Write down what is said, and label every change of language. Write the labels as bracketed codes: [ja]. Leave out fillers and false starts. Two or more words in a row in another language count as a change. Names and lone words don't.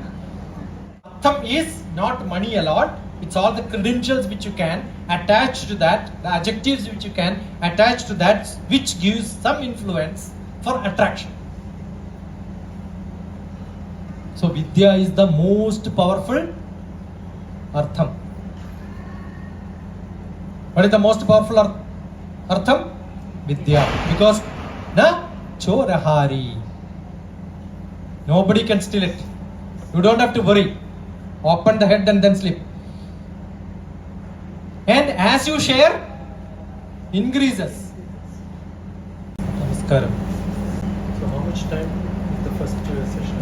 [en] Artham is not money a lot. It's all the credentials which you can attach to that, the adjectives which you can attach to that, which gives some influence for attraction. So Vidya is the most powerful Artham. What is the most powerful Artham? Vidya. [sa] Because na chorahari. [en] Nobody can steal it. You don't have to worry. Open the head and then sleep. And as you share, increases. Namaskaram. So how much time is the first session?